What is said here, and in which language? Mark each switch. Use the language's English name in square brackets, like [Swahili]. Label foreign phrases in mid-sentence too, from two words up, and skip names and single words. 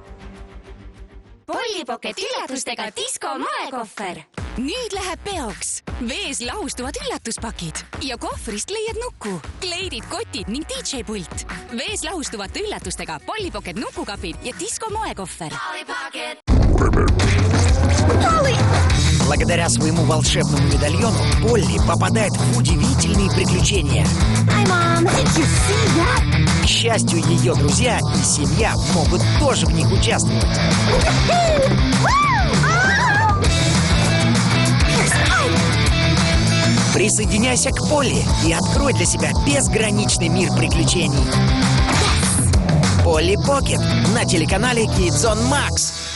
[Estonian] Pollipocket üllatustega Disco moekohver. Nüüd läheb peoks. Vees lahustuvad üllatuspakid ja kohvrist leiad nuku, kleidid, kotid ning DJ-pult. Vees lahustuvate üllatustega Pollipocket nukukapid ja Disco moekohver. [Russian] Благодаря своему волшебному медальону Полли попадает в удивительные приключения. [English] Hi, Mom. Did you see that? [Russian] К счастью, ее друзья и семья могут тоже в них участвовать. Присоединяйся к Полли и открой для себя безграничный мир приключений. Полли Покет на телеканале Kids on Max.